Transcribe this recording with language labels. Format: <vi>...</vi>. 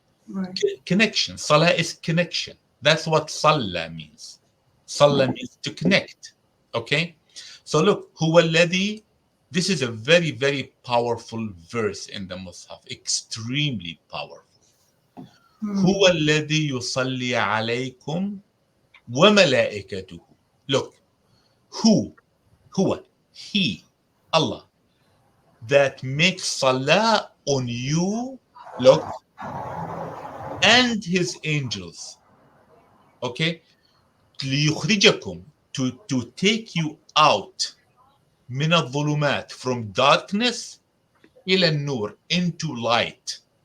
<en>Right. connection. Salah is connection. That's what salah means. Salah means to connect. Okay, so look,</en> <ar>huwa alladhi.</ar> <en>This is a very, very powerful verse in the Mus'haf, extremely powerful.</en> <ar>هو الذي يصلي عليكم وملائكته.</ar> <en>Look, who, he, Allah, that makes salah on you, look, and His angels. Okay,</en> <ar>ليخرجكم,</ar> <en>to take you out,</en> <ar>من الظلمات,</ar> <en>from darkness,</en> <ar>إلى النور,</ar> <en>into light.</en>